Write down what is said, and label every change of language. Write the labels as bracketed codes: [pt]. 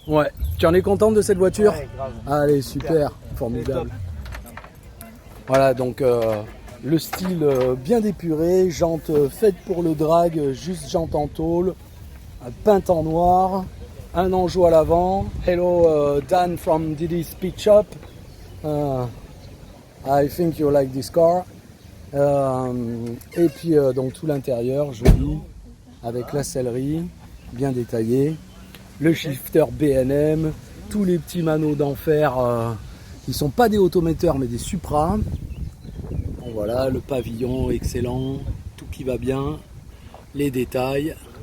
[fr] Ouais. Tu en es contente de cette voiture? Ouais, grave. Allez, super, formidable. Voilà, donc le style bien épuré, jantes faites pour le drag, juste jantes en tôle, peinte en noir, un Anjou à l'avant. [en] Hello Dan from Diddy's Speed Shop. I think you like this car. [fr] Et puis donc tout l'intérieur joli, avec la sellerie bien détaillée, le shifter B&M, tous les petits maneaux d'enfer qui sont pas des autométeurs mais des Supra. Bon, voilà, le pavillon excellent, tout qui va bien, les détails.